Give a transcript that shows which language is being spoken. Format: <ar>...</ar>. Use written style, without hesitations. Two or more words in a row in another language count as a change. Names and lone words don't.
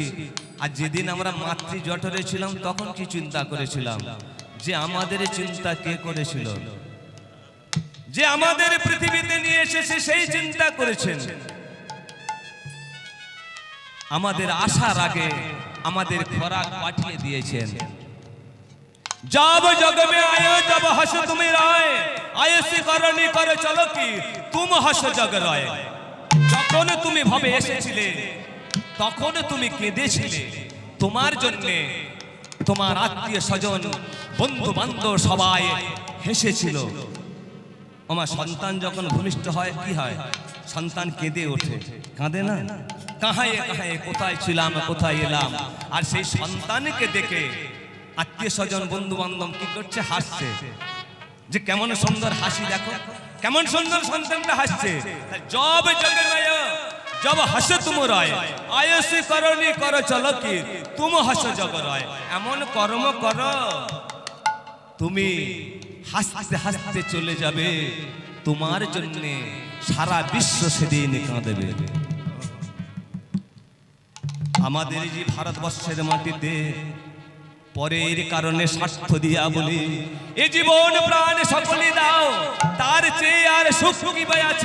<bn>আর যেদিন আমরা মাতৃ জঠরে ছিলাম তখন কি চিন্তা করেছিলাম? যে আমাদের চিন্তা কে করেছিল? যে আমাদের পৃথিবীতে নিয়ে এসেছে সেই চিন্তা করেছেন। আমাদের আসার আগে আমাদের খোরাক পাঠিয়ে দিয়েছেন।</bn> <hi>जब जग में आयो जब हंस तुम राय आयसी करनी करे चलो কি तुम हंस जग राय।</hi> <bn>যখন তুমি ভাবে এসেছিলে তখন তুমি কেঁদেছিলে, তোমার জন্য তোমার আত্মীয় স্বজন বন্ধু বান্ধব সবাই হেসেছিল। আমার সন্তান যখন ভূমিষ্ঠ হয় কি হয়? সন্তান কেঁদে ওঠে, কাঁদে না? কাহায় কাহায় কোথায় ছিলাম কোথায় এলাম। আর সেই সন্তানকে দেখে আত্মীয় স্বজন বন্ধু বান্ধব কি করছে? হাসছে, যে কেমন সুন্দর হাসি, দেখো কেমন সুন্দর সন্তানটা হাসছে।</bn> <hi>जब जगे जब हंस तुम राय आयसी करनी करो चलो कि तुम हंस जग राय।</hi> <bn>এমন কর্ম করো তুমি হাসতে হাসতে চলে যাবে, তোমার জন্য সারা বিশ্ব সেদিন কাঁদবে। আমাদের যে ভারতবর্ষের মাটিতে পরের কারণে স্বার্থ দিয়া বলি এ জীবন প্রাণ সকলে দাও, তার চেয়ে আর সুখ কি বা আছে?</bn>